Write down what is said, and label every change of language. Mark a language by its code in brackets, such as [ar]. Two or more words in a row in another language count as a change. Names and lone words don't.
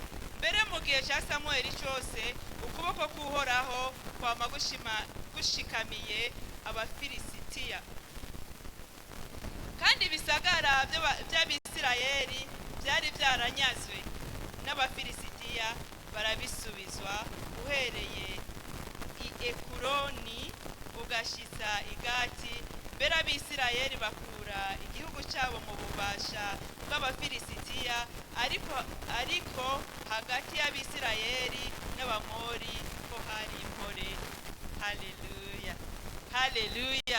[rn] Mbere mu gihe cya Samueli cyose ukuboko k'Uhoraho kwama gushikamiye abafilisitiya, kandi ibisagara by'Abisirayeli byari byaranyazwe n'abafilisitiya barabisubizwa, uhereye i Ekuroni ugashitsa i Gati. Mbere Abisirayeli bakura igihugu cyabo mu bubasha bw'abafilisitiya, ariko hagati y'Abisirayeli n'Abamori ko hari impore. Haleluya. Haleluya.